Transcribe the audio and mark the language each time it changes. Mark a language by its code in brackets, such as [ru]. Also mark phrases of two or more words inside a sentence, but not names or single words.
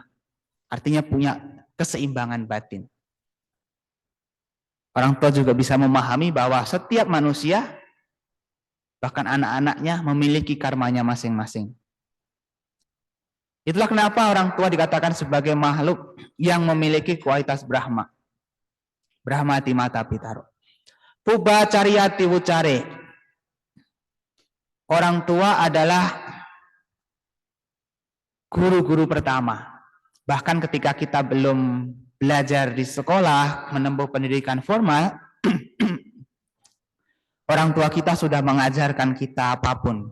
[id] Artinya punya keseimbangan batin. Orang tua juga bisa memahami bahwa setiap manusia, bahkan anak-anaknya memiliki karmanya masing-masing. Itulah kenapa orang tua dikatakan sebagai makhluk yang memiliki kualitas Brahma. [pi] Brahmati mata pitaro. Puba cariyati wucare. [id] Orang tua adalah guru-guru pertama. Bahkan ketika kita belum belajar di sekolah, menempuh pendidikan formal, orang tua kita sudah mengajarkan kita apapun.